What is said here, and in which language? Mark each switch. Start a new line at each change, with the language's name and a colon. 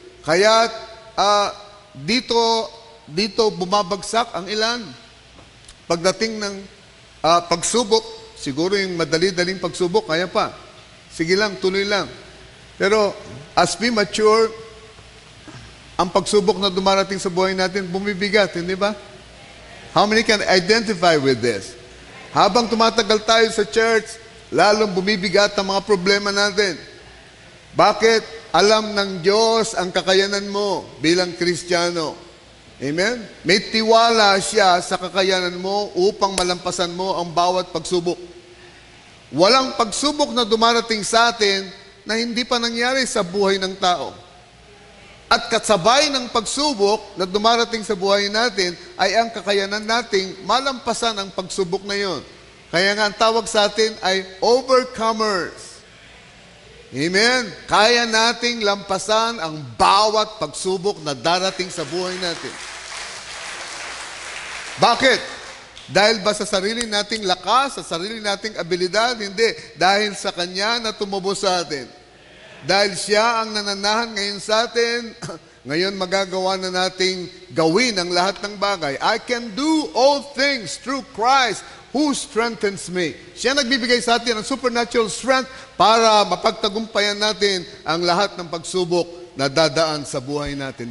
Filipino: Kaya dito bumabagsak ang ilan. Pagdating ng pagsubok, siguro yung madali-daling pagsubok, kaya pa. Sige lang, tuloy lang. Pero
English: as we mature,
Filipino: ang pagsubok na dumarating sa buhay natin, bumibigat, hindi ba?
English: How many can identify with this?
Filipino: Habang tumatagal tayo sa church, lalong bumibigat ang mga problema natin. Bakit? Alam ng Diyos ang kakayanan mo bilang Kristiyano. Amen? May tiwala siya sa kakayanan mo upang malampasan mo ang bawat pagsubok. Walang pagsubok na dumarating sa atin na hindi pa nangyari sa buhay ng tao. At kasabay ng pagsubok na dumarating sa buhay natin ay ang kakayanan nating malampasan ang pagsubok na yon. Kaya nga ang tawag sa atin ay overcomers. Amen? Kaya nating lampasan ang bawat pagsubok na darating sa buhay natin. Bakit? Dahil ba sa sarili nating lakas, sa sarili nating abilidad? Hindi. Dahil sa Kanya na tumubos sa atin. Dahil Siya ang nananahan ngayon sa atin, ngayon magagawa na nating gawin ang lahat ng bagay.
English: I can do all things through Christ who strengthens me.
Filipino: Siya nagbibigay sa atin ng supernatural strength para mapagtagumpayan natin ang lahat ng pagsubok na dadaan sa buhay natin.